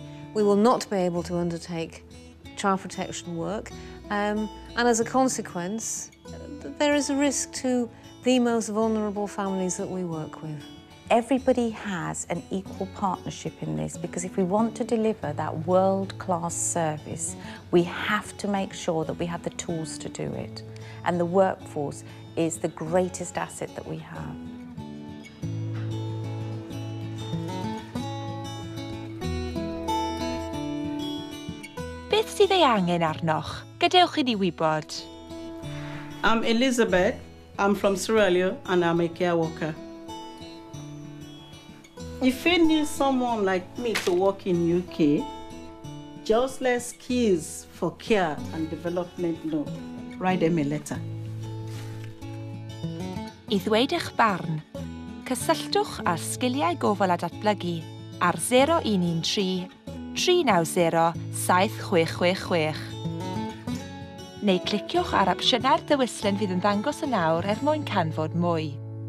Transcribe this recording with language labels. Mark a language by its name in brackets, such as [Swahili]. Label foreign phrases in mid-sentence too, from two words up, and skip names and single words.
[English] We will not be able to undertake child protection work, and as a consequence, there is a risk to the most vulnerable families that we work with. Everybody has an equal partnership in this, because if we want to deliver that world-class service, we have to make sure that we have the tools to do it. And the workforce is the greatest asset that we have. [Welsh] Beth sydd ei angen arnoch? Gadewch i ni wybod. [English] I'm Elizabeth. I'm from Sierra Leone and I'm a care worker. If you need someone like me to work in UK, just let Skills for Care and Development know. Write them a letter. [Welsh] I ddweud eich barn, cysylltwch â sgiliau gofal a datblygu ar 0113 390 7666. Neu cliciwch ar opsiynau'r dywysolen fydd yn ddangos yn awr mwyn canfod mwy.